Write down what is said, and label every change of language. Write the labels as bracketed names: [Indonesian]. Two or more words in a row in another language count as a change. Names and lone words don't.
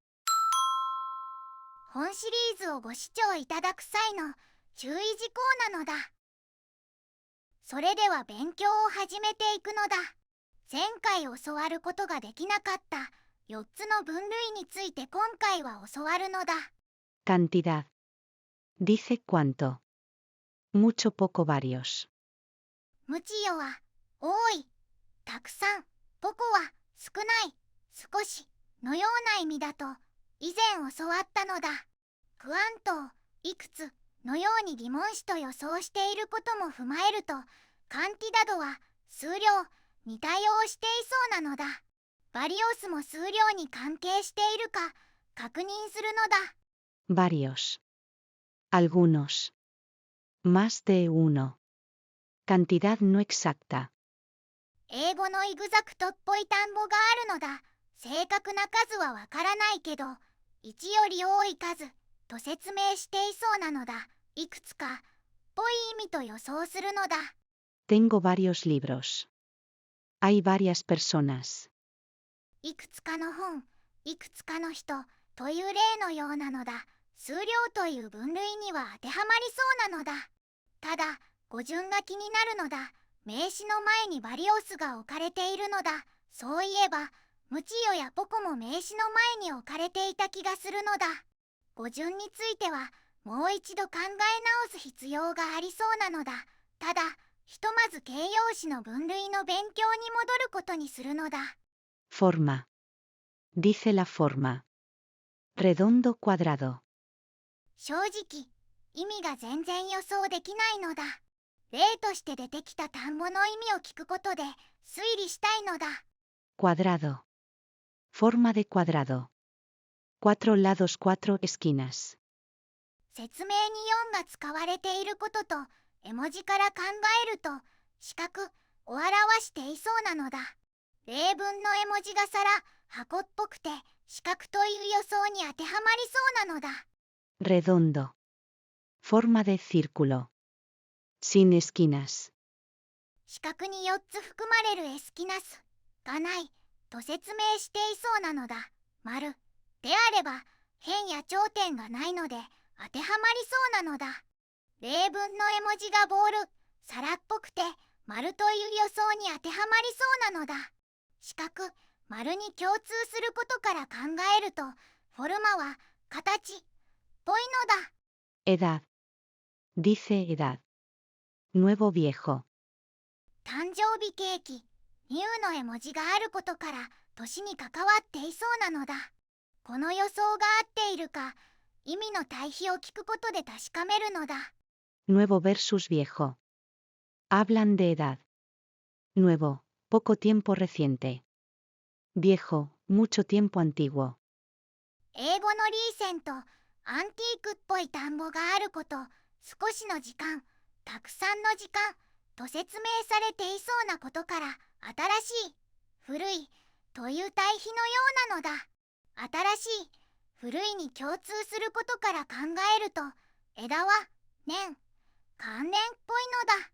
[Japanese] 本シリーズをご視聴いただく際の注意事項なのだ。それでは勉強を始めていくのだ。前回教わることができなかった4つの分類について今回は教わるのだ。 [Spanish] Cantidad. Dice cuánto. Mucho, poco, varios. [Japanese] 無知よは多い、たくさん、ポコは少ない、少しのような意味だと以前教わったのだ。クアントをいくつのように疑問詞と予想していることも踏まえると、カンティダドは数量に対応していそうなのだ。バリオスも数量に関係しているか確認するのだ。 [Spanish] Varios. Algunos. Más de uno. Cantidad no exacta. [Japanese] 英語のイグザクトっぽい単語があるのだ。正確な数はわからないけど、1より多い数と説明していそうなのだ。いくつかっぽい意味と予想するのだ。 [Spanish] Tengo varios libros. Hay varias personas. [Japanese] いくつかの本、いくつかの人という例のようなのだ。数量という分類には当てはまりそうなのだ。ただ、語順が気になるのだ。名詞の前にバリオスが置かれているのだ。そういえば、ムチヨやポコも名詞の前に置かれていた気がするのだ。語順については、もう一度考え直す必要がありそうなのだ。ただ、ひとまず形容詞の分類の勉強に戻ることにするのだ。 [Spanish] Forma. Dice la forma. Redondo, cuadrado. [Japanese] 正直、意味が全然予想できないのだ。例として出てきた単語の意味を聞くことで推理したいのだ。 [Spanish] Cuadrado. Forma de cuadrado. 4 lados, 4 esquinas. [Japanese] 説明に4が使われていることと絵文字から考えると四角を表していそうなのだ。例文の絵文字が皿、箱っぽくて四角という予想に当てはまりそうなのだ。 [Spanish] Redondo. Forma de círculo. Sin esquinas. [Japanese] 四角に4つ含まれるエスキナスがないと説明していそうなのだ。丸であれば辺や頂点がないので当てはまりそうなのだ。例文の絵文字がボール、皿っぽくて丸という予想に当てはまりそうなのだ。四角、丸に共通することから考えるとフォルマは形っぽいのだ。 [Spanish] Edad. Dice edad. Nuevo, viejo. [Japanese] 誕生日ケーキ、ニューの絵文字があることから年に関わっていそうなのだ。この予想が合っているか意味の対比を聞くことで確かめるのだ。 [Spanish] Nuevo versus viejo. Hablan de edad. Nuevo, poco tiempo reciente. Viejo, mucho tiempo antiguo. [Japanese] 英語のリーセント、アンティークっぽい単語があること、少しの時間、たくさんの時間と説明されていそうなことから新しい、古いという対比のようなのだ。新しい、古いに共通することから考えると枝は年、関連っぽいのだ。